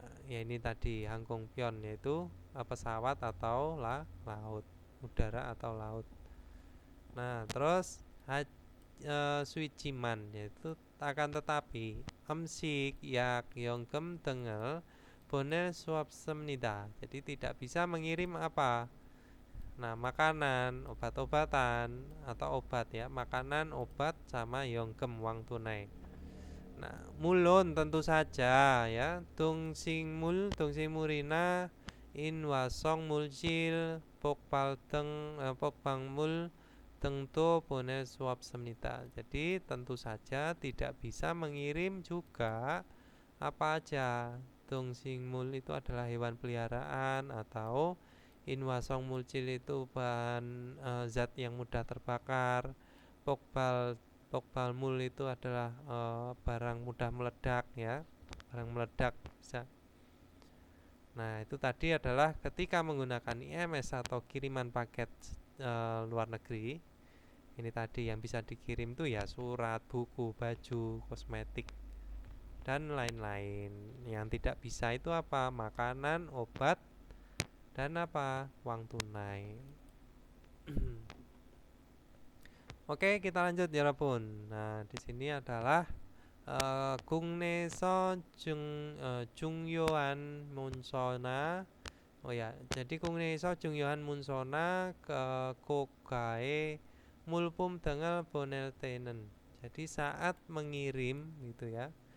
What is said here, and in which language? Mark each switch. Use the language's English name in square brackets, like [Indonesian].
[Indonesian] Ya ini tadi 항공편 yaitu pesawat atau laut, udara atau laut. Nah, terus suijiman yaitu akan tetapi [Korean] 음식, 약, 연금 등을 보낼 수 없습니다. [Indonesian] Jadi tidak bisa mengirim apa? Nah, makanan, obat-obatan atau obat ya, makanan, obat sama 연금 uang tunai. Nah, mulun tentu saja ya. [Korean] 동식물이나 인화성 물질, 복방물 등도 보낼 수 없습니다. [Indonesian] Jadi tentu saja tidak bisa mengirim juga apa aja. 동식물 itu adalah hewan peliharaan atau inwasong mulcil itu bahan zat yang mudah terbakar. Pokbalmul itu adalah barang mudah meledak ya, barang meledak bisa. Nah itu tadi adalah ketika menggunakan IMS atau kiriman paket luar negeri. Ini tadi yang bisa dikirim tuh ya surat, buku, baju, kosmetik dan lain-lain. Yang tidak bisa itu apa? Makanan, obat, dan apa? Uang tunai. Oke, kita lanjut ya 여러분. Nah, di sini adalah [Korean] 국내에서 중요한 문서나 jadi 국내에서 중요한 문서나 고가의 물품 등을 보낼 때는 [Indonesian] jadi saat mengirim gitu ya.